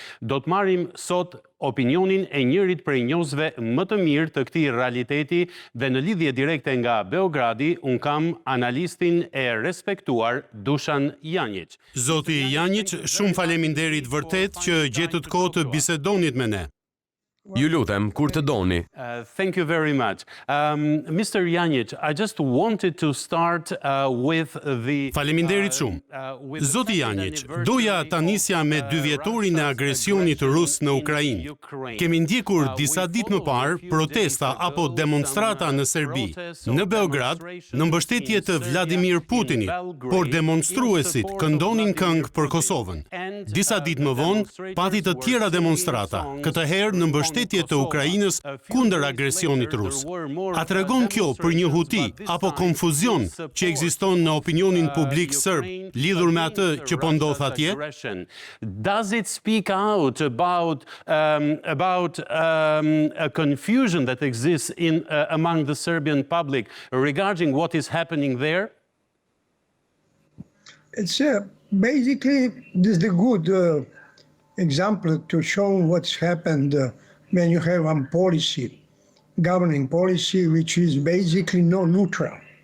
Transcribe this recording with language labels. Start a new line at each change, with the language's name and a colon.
Albanian: Do të marrim sot opinionin e njërit prej njohësve më të mirë të këtij realiteti dhe në lidhje direkte nga Beogradi, un kam analistin e respektuar Dušan Janjić. Zoti Janjić, shumë faleminderit vërtet që gjetët kohë të bisedonit me ne. Ju lutem, kur të doni.
English: Thank you very much. Mr. Janjić, I just wanted to start with the...
Albanian: Faleminderit shumë. Zoti Janjić, doja ta nisja me 2 vjetorin e agresionit rus në Ukrainë. Kemi ndjekur disa ditë më parë protesta apo demonstrata në Serbi, në Beograd, në mbështetje të Vladimir Putinit, por demonstruesit këndonin këngë për Kosovën. Disa ditë më vonë, pati të tjera demonstrata, këtë herë në mbështetje të Ukrainës kundër agresionit rus. A tregon kjo për një huti apo konfuzion që ekziston në opinionin publik serb lidhur me atë që po ndodh atje?
English: Does it speak out about a confusion that exists among the Serbian public regarding what is happening there? It's basically this is the good example to show what's happened when you have a policy, governing policy, which is basically neutral.